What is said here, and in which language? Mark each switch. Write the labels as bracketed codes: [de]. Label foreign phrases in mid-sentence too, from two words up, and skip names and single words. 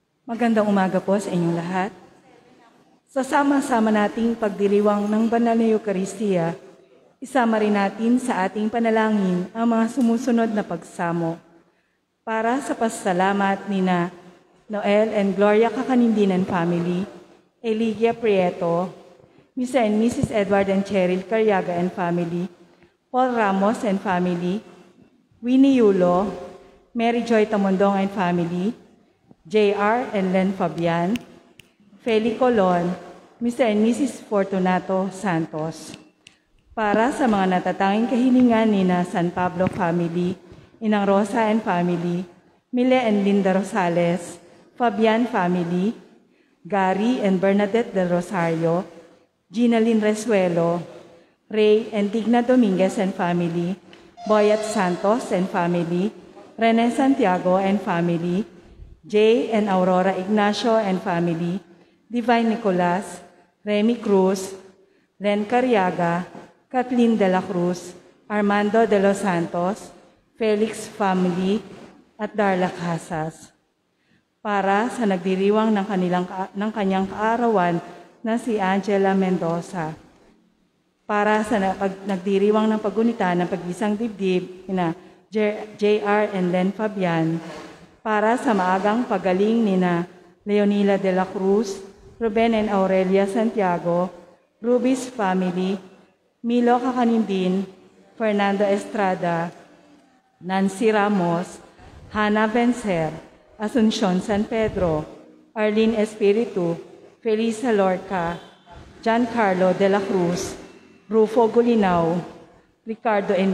[tl] Magandang umaga po sa inyong lahat. Sa sama-sama nating pagdiriwang ng banal na Eucharistia, isama rin natin sa ating panalangin ang mga sumusunod na pagsamo. Para sa pasasalamat nina Noel and Gloria Kakanindinan family, Eligia Prieto, [en] Mr. and Mrs. [tl] Edward and Cheryl Carriaga [en] and family, [tl] Paul Ramos [en] and family, [tl] Winnie Yulo, Mary Joy Tamondong and family, J.R. and Len Fabian, Feli Colon, Mr. [en] and Mrs. [tl] Fortunato Santos. Para sa mga natatanging kahilingan ni na San Pablo family, Inang Rosa [en] and family, [tl] Mile and Linda Rosales, Fabian family, Gary and Bernadette del Rosario, Ginaline Resuelo, Ray and Digna Dominguez [en] and family, [tl] Boyat Santos [en] and family, [tl] Rene Santiago [en] and family, [tl] Jay and Aurora Ignacio [en] and family, [tl] Divine Nicolas, Remy Cruz, Len Carriaga, Kathleen de la Cruz, Armando de los Santos, Felix family, at Darla Casas. Para sa nagdiriwang ng kanyang kaarawan na si Angela Mendoza. Para sa nagdiriwang ng pagunita ng pag-isang dibdib na J.R. and Len Fabian. Para sa maagang pagaling nina Leonila de la Cruz, Ruben and Aurelia Santiago, Rubis family, Milo Kakanindin, Fernando Estrada, Nancy Ramos, Hannah Vencer, Asuncion San Pedro, Arlene Espiritu, Felisa Lorca, Giancarlo de la Cruz, Rufo Gulinaw, Ricardo N.